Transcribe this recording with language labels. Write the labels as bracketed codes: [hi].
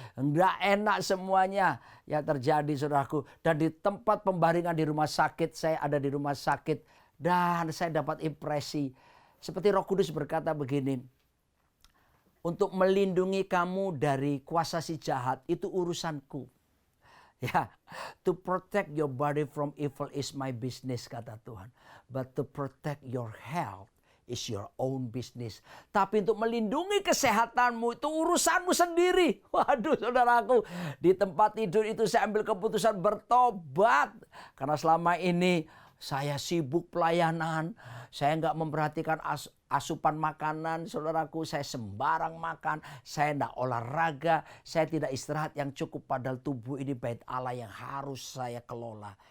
[id] Enggak enak semuanya yang terjadi saudaraku. Dan di tempat pembaringan di rumah sakit, saya ada di rumah sakit. Dan saya dapat impresi. Seperti Roh Kudus berkata begini. Untuk melindungi kamu dari kuasa si jahat itu urusanku. [en] Ya, to protect your body from evil is my business [id] kata Tuhan. [en] But to protect your health is your own business. [id] Tapi untuk melindungi kesehatanmu itu urusanmu sendiri. Waduh saudaraku, di tempat tidur itu saya ambil keputusan bertobat. Karena selama ini saya sibuk pelayanan, saya nggak memperhatikan asupan makanan, saudaraku, saya sembarang makan, saya nggak olahraga, saya tidak istirahat yang cukup, padahal tubuh ini bait Allah yang harus saya kelola.